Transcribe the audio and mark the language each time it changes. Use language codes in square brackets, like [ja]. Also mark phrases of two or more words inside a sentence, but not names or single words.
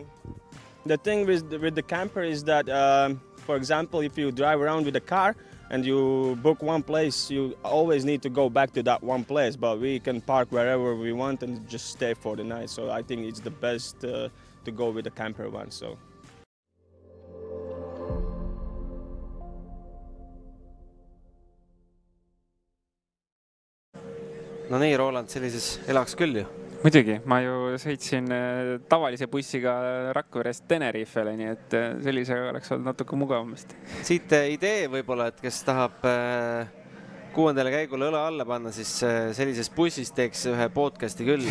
[en] The thing with the camper is that, for example, if you drive around with a car, and you book one place, you always need to go back to that one place, but we can park wherever we want and just stay for the night. So I think it's the best to go with the camper van. So. [et] No nii, Roland, sellises elaks küll ju. Muidugi, ma ju sõitsin tavalise bussiga Rakverest Tenerifele, nii et sellisega oleks olnud natuke mugavamasti. Siit idee võib-olla, et kes tahab 6. käigule õla alla panna, siis sellises bussis teeks ühe podcasti küll.